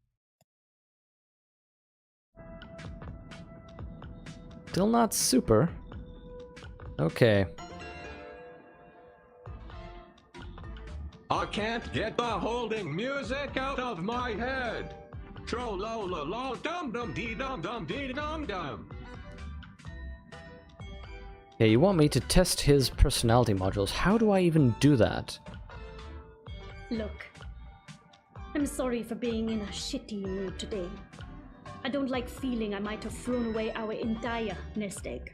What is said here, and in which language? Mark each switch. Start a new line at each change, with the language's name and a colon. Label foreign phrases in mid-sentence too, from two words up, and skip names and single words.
English: Still not super. Okay. I can't get the holding music out of my head. Tro-lo-lo-lo-dum-dum-dee-dum-dum-dee-dum-dum. Yeah, you want me to test his personality modules. How do I even do that? Look, I'm sorry for being in a shitty mood today. I don't like feeling I might have thrown away our entire nest egg.